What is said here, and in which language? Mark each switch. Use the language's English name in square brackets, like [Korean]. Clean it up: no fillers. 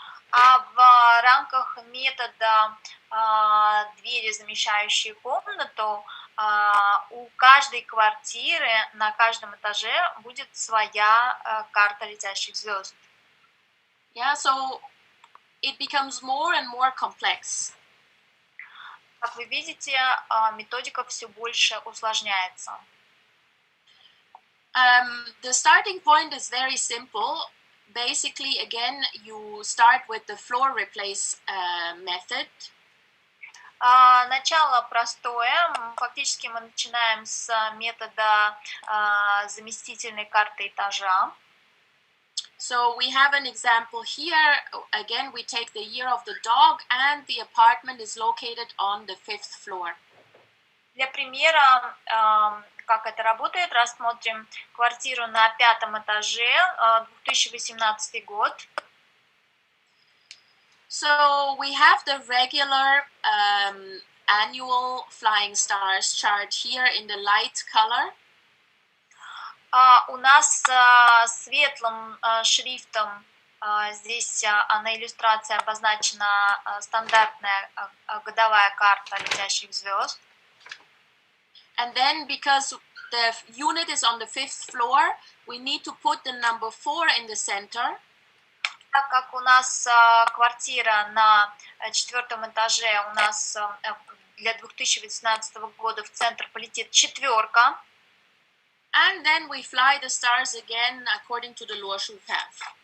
[Russian] А в рамках метода двери, замещающей комнату, у каждой квартиры на каждом этаже будет своя карта летящих звезд. [English] Yeah, so it becomes more and more complex. [Russian] Как вы видите, методика все больше усложняется. [English] The starting point is very simple. Basically, again, you start with the floor replace method. [Russian] Начало простое. Фактически мы начинаем с метода заместительной карты этажа. [English] So we have an example here. Again, we take the year of the dog, and the apartment is located on the 5th floor. [Russian] Для примера, как это работает, рассмотрим квартиру на 5-м этаже, 2018 год. [English] So we have the regular annual flying stars chart here in the light color. [Russian] У нас светлым шрифтом здесь на иллюстрации обозначена стандартная годовая карта летящих звезд. [English] And then because the unit is on the 5th floor, we need to put the number 4 in the center. [Russian] Так как у нас квартира на 4-м этаже, у нас для 2018 года в центр полетит 4. [English] And then we fly the stars again according to the Luoshu path.